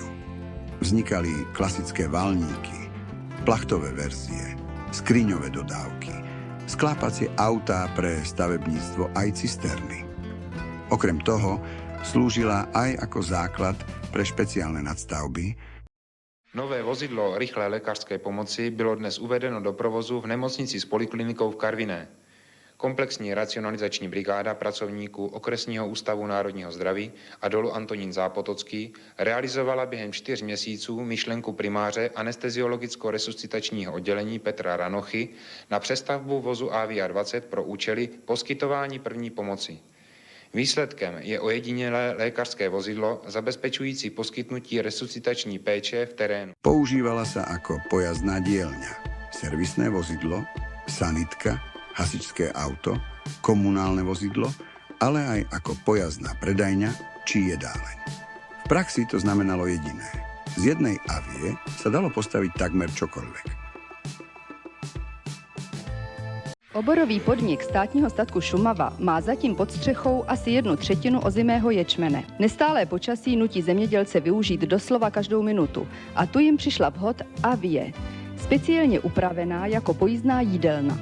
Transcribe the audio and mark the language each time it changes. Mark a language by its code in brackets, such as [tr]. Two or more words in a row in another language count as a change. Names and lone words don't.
[sk] Vznikali klasické valníky, plachtové verzie, skriňové dodávky, sklápacie autá pre stavebníctvo aj cisterny. Okrem toho slúžila aj ako základ pre špeciálne nadstavby. [cs] Nové vozidlo rychlé lékařské pomoci bylo dnes uvedeno do provozu v nemocnici s poliklinikou v Karviné. Komplexní racionalizační brigáda pracovníků Okresního ústavu národního zdraví a dolu Antonín Zápotocký realizovala během 4 měsíců myšlenku primáře anesteziologicko-resuscitačního oddělení Petra Ranochy na přestavbu vozu Avia 20 pro účely poskytování první pomoci. Výsledkem je ojedinělé lékařské vozidlo zabezpečující poskytnutí resuscitační péče v terénu. [sk] Používala sa ako pojazdná dielňa, servisné vozidlo, sanitka, hasičské auto, komunálne vozidlo, ale aj ako pojazdná predajňa či jedáleň. V praxi to znamenalo jediné. Z jednej Avie sa dalo postaviť takmer čokoľvek. [cs] Oborový podnik státního statku Šumava má zatím pod střechou asi 1/3 ozimého ječmene. Nestálé počasí nutí zemědělce využít doslova každou minutu a tu jim přišla vhod Avie, speciálně upravená jako pojízdná jídelna.